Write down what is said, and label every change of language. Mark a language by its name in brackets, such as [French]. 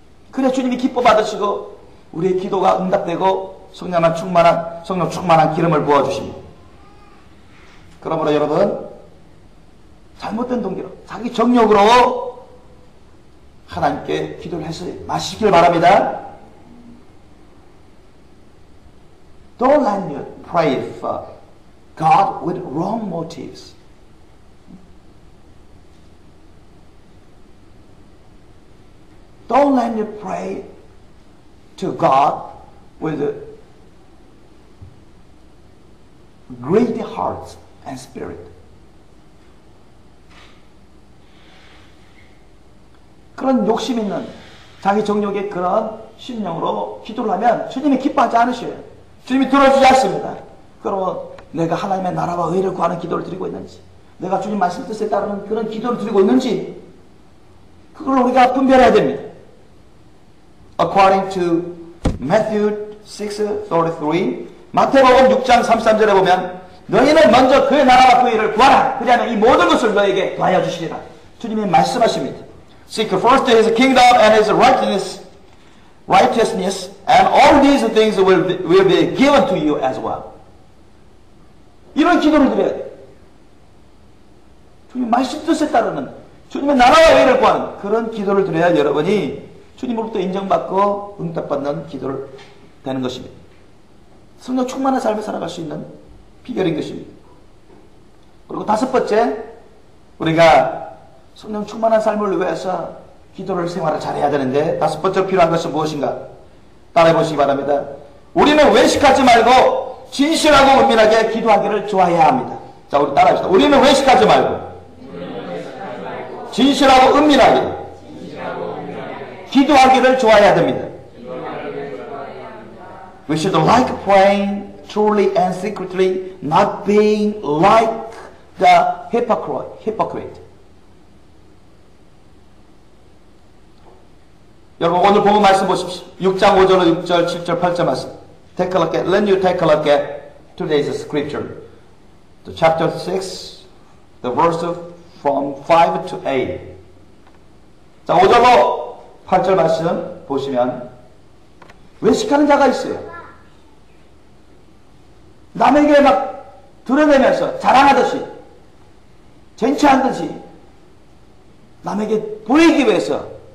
[Korean] 그래 주님이 기뻐 받으시고 우리의 기도가 응답되고 성령 충만한 기름을 부어주십니다. 그러므로 여러분 잘못된 동기로 자기 정욕으로 하나님께 기도를 해서 마시길 바랍니다. [English] Don't let you pray for God with wrong motives. Don't let you pray to God with greedy heart and spirit. [Korean] 그런 욕심 있는 자기 정욕의 그런 심령으로 기도를 하면 주님이 기뻐하지 않으셔요. 주님이 들어주지 않습니다. 그러면 내가 하나님의 나라와 의를 구하는 기도를 드리고 있는지, 내가 주님 말씀 뜻에 따르는 그런 기도를 드리고 있는지, 그걸 우리가 분별해야 됩니다. [English] According to Matthew 6:33, [Korean] 마태복음 6장 33절에 보면 너희는 먼저 그의 나라와 그의 의를 구하라. 그리하면 이 모든 것을 너에게 더하여 주시리라. 주님이 말씀하십니다. [English] Seek first His kingdom and His righteousness, and all these things will be given to you as well. [Korean] 이런 기도를 드려야 돼요. 주님 말씀 뜻에 따르는 주님의 나라와 의를 구하는 그런 기도를 드려야 여러분이 주님으로부터 인정받고 응답받는 기도를 되는 것입니다. 성령 충만한 삶을 살아갈 수 있는 비결인 것입니다. 그리고 다섯 번째, 우리가 성령 충만한 삶을 위해서 기도를 생활을 잘해야 되는데 다섯 번째로 필요한 것은 무엇인가? 따라해 보시기 바랍니다. 우리는 외식하지 말고 진실하고 은밀하게 기도하기를 좋아해야 합니다. 자, 우리 따라합시다. 우리는 외식하지 말고 진실하고 은밀하게 기도하기를 좋아해야 됩니다. [English] We should like praying truly and secretly, not being like the hypocrite. [Korean] 여러분 오늘 본문 말씀 보십시오. 6장 5절, 6절, 7절, 8절 말씀. [English] Take a look at, let you take a look at today's scripture. The chapter 6, the verse from 5 to 8. [Korean] 자, 5절로 8절 말씀 보시면 외식하는 자가 있어요. 남에게 막 드러내면서 자랑하듯이 쟁취한 듯이 남에게 보이기 위해서